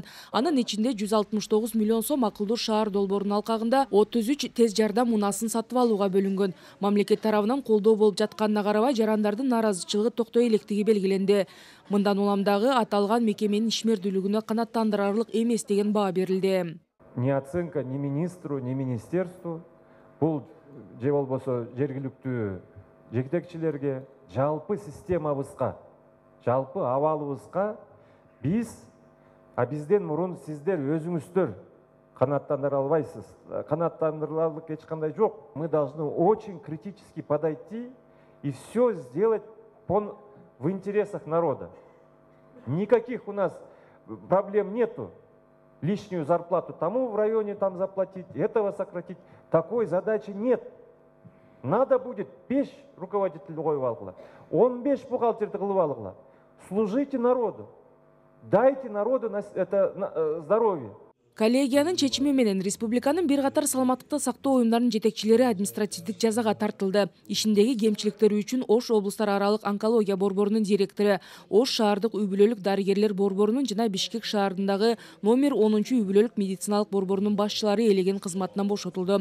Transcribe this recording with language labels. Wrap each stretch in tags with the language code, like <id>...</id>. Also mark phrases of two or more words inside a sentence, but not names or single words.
<ky>Анын ичинде 169 миллион сом акылдуу шаар долбоорунун алкагында 33 тез жардам унасын сатып алууга бөлүнгөн. Мамлекет тарабынан колдоо болуп жатканына карабай, жарандардын нааразычылыгы токтой электиги белгиленди. Мындан уламдагы аталган мекеменин ишмердүүлүгүнө канааттандырарлык эмес деген баа берилди.</ky> <ru>Ни оценка ни министру, ни министерству.</ru> <ky>Бул же болбосо жергиликтүү жетекчилерге, жалпы системабызга, жалпы абалыбызга бизден мурун сиздер өзүңүздөр канааттандыра албайсыз. Канааттандырыларлык эч кандай жок.</ky> <ru>Мы должны очень критически подойти и все сделать в интересах народа. Никаких у нас проблем нету. Лишнюю зарплату тому в районе там заплатить, этого сократить. Такой задачи нет. Надо будет 5 руководителей</ru> <ky>коюп алгыла, 15 бухгалтерди кылып алгыла.</ky> <ru>Служите народу. Дайте народу здоровье.</ru> <ky>Коллегиянын чечими менен республиканын бир катар саламаттыкты сактоо уюмдарынын жетекчилери административдик жазага тартылды. Ишиндеги кемчиликтери үчүн Ош облустар аралык онкология борборунун директору, Ош шаардык үй-бүлөлүк дарыгерлер борборунун жана Бишкек шаарындагы номер 10 үй-бүлөлүк медициналык борборунун башчылары ээлеген кызматынан бошотулду.</ky>